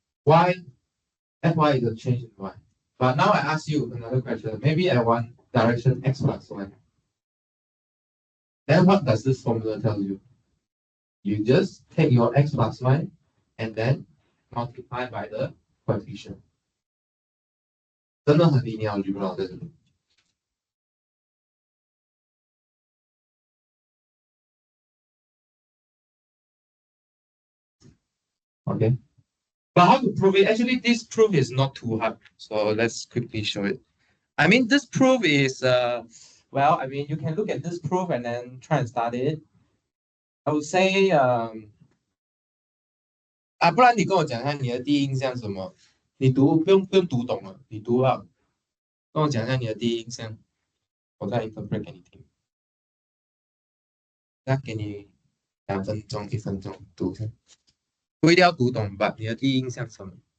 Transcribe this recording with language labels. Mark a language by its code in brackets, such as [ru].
[en] Y fy is a change in y. But now I ask you another question. Maybe I want direction x plus y. Then what does this formula tell you? You just take your x plus y and then multiply by the coefficient. [zh] 真的很 linear algebra 在这里。 [en] Okay. But how to prove it? Actually, this proof is not too hard. So let's quickly show it. I mean, this proof is, well, I mean, you can look at this proof and then try and study it. I would say, [zh] 不然你跟我讲一下你的第一印象是什么？你读不用读懂了，你读啊，跟我讲一下你的第一印象，我再 interpret 给你听。那给你2分钟、1分钟读一下，不一定要读懂吧？你的第一印象是什么？